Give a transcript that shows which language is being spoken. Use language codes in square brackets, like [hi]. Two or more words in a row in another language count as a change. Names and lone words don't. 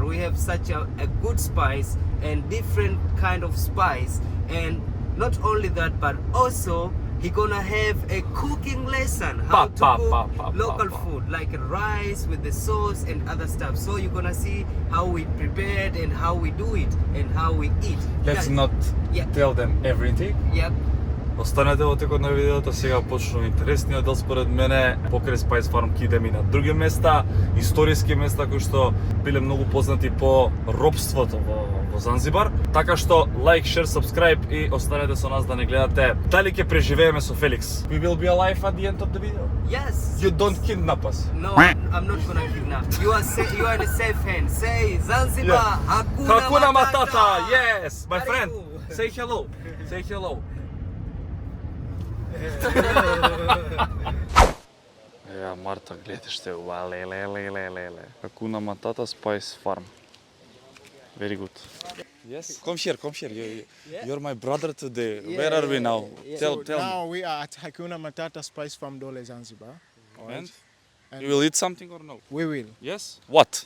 [en] We have such a good spice and different kind of spice, and not only that, but also he gonna have a cooking lesson how to cook local food like rice with the sauce and other stuff. So you're gonna see how we prepared and how we do it and how we eat. Let's Guys, not Yeah. tell them everything. Yep. [mk] Останете во текот на видеото, сега почнува интересниот дел според мене. Покрај Spice Farm ќе идеме и на други места, историски места кои што биле многу познати по робството во Занзибар. Така што [en] like, share, subscribe [mk] и останете со нас да не гледате дали ќе преживееме со Феликс. [en] We will be alive at the end of the video. Yes. You don't kidnap us. No, I'm not gonna kidnap. You are in a safe hand. Say Zanzibar, [sw] Hakuna Matata. [en] Yes, my friend. Karibu. Say hello. Say hello. [mk] Ја, Марта, гледате што е ова, леле. [en] Hakuna Matata Spice Farm. Very good. Yes. Come here. You're my brother today. Where are we now? Tell Now me. we are at Hakuna Matata Spice Farm Dole Zanzibar. And And you will eat something or no? we will. Yes. What?